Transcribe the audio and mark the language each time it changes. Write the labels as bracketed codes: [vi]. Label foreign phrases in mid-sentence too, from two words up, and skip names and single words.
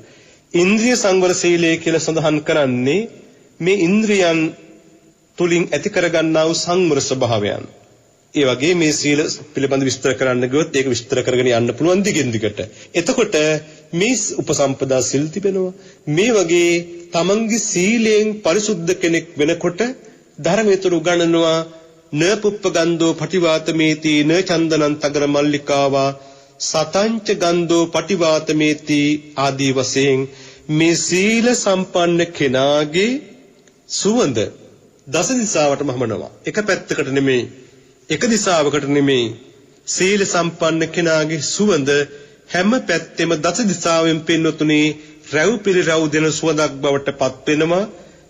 [si] ඉන්ද්‍රිය සංවර සීලය කියලා සඳහන් කරන්නේ මේ ඉන්ද්‍රියන් තුලින් ඇති කරගන්නා වූ සංවර ස්වභාවයන්. ඒ වගේ මේ සීල පිළිබඳ විස්තර කරන්න ගියොත් ඒක විස්තර කරගෙන යන්න පුළුවන් දිගින් දිගට. එතකොට මේ උපසම්පදා සිල් තිබෙනවා. මේ වගේ තමන්ගේ සීලයෙන් පරිසුද්ධ කෙනෙක් වෙනකොට ධර්මයේ තුල උගන්වනවා [pi] න පුප්පගන්ධෝ පටිවාතමේති න චන්දනං තගර මල්ලිකාවා සතංච ගන්ධෝ පටිවාතමේති [si] ආදී වශයෙන් මේ සීල සම්පන්න කෙනාගේ සුවඳ දස දිශාවටම හමනවා. එක පැත්තකට නෙමෙයි, එක දිශාවකට නෙමෙයි. සීල සම්පන්න කෙනාගේ සුවඳ හැම පැත්තෙම දස දිශාවෙන් පින්නතුනේ රැව් පිළිරව් දෙන සුවඳක් බවට පත් වෙනවා.